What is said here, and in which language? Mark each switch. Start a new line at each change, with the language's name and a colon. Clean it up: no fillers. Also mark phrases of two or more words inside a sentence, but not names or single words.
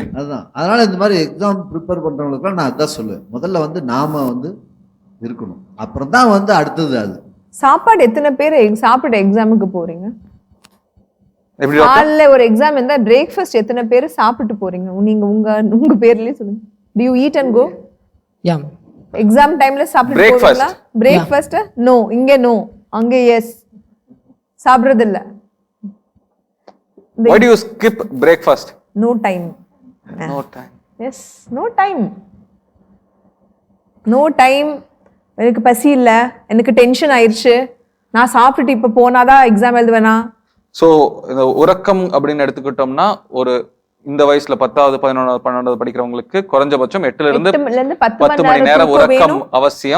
Tamil: அதுதான், அதனால இந்த மாதிரி
English: exam prepare
Tamil: பண்றவங்களுக்குலாம் நான் அதான் சொல்லுவேன், முதல்ல வந்து நாம வந்து இருக்கணும், அப்புறம் தான் வந்து அடுத்தது. அது சாப்பாடு எத்தனை பேர் சாப்பிட எக்ஸாமுக்கு போறீங்க? காலைல ஒரு எக்ஸாம் இருந்தா பிரேக்ஃபாஸ்ட் எத்தனை பேர் சாப்பிட்டு போறீங்க? நீங்க உங்க பேர்லயே சொல்லுங்க.
English: Do you eat and go? Yeah. exam time
Tamil: சாப்பிட்டு போவீங்களா?
English: breakfast no,
Tamil: இங்க நோ, அங்க எஸ். சாப்பிடுறது இல்ல.
English: Why do you skip breakfast? No time. No time. Yes, no time. No time.
Tamil: எனக்கு பசி இல்ல, எனக்கு டென்ஷன் ஆயிருச்சு, நான் சாப்பிட்டுட்டு இப்ப போனாதான் எக்ஸாம் எழுதுவேனா? ஸோ இந்த உறக்கம் அப்படின்னு எடுத்துக்கிட்டோம்னா, ஒரு இந்த வயசுல 10வது 11வது 12வது படிக்கிறவங்களுக்கு குறைஞ்சபட்சம் 8 இருந்து 10 மணி நேரம் உறக்கம் அவசியம்.